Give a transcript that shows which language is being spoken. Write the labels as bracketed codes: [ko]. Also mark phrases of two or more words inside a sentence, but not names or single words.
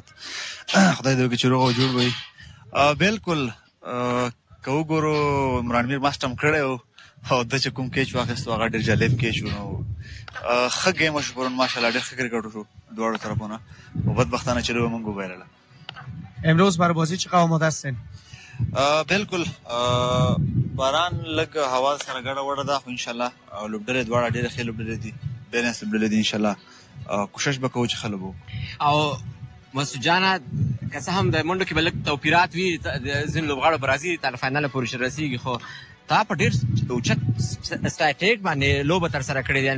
[ps] خدای دې وکړي چې روغ او جوړ وي. بلکل که وګورو عمران میر ماسټم کړی و او د چې کوم کیچ واخیستو هغه ډېر جالب کیچ و. نو ښه ګیم وشو پرون ماشاءالله. ډېر ښه کرکټ وشو دواړو طرفونه و بدبختانه چې رو موږ وبایلله. [fa] امروز برای بازی چقدر آماده هستین؟ [ps] بلکل باران لږ هوا سره ګډه وډه ده خو انشاءالله لوبډلې دواړه ډېرې ښې لوبډلې دي. بیلنس لوبډلې دي انشاءالله. کوشش به کوو چې ښه لوبو. او مسعود جانه که څه هم د منډو کې به لږ توپیرات وي ځینې لوبغاړو به راځي تر فاینله پورې رسېږي خو تا په ډېر اوچت سټراتیک باندې لوبه ترسره کړې ده.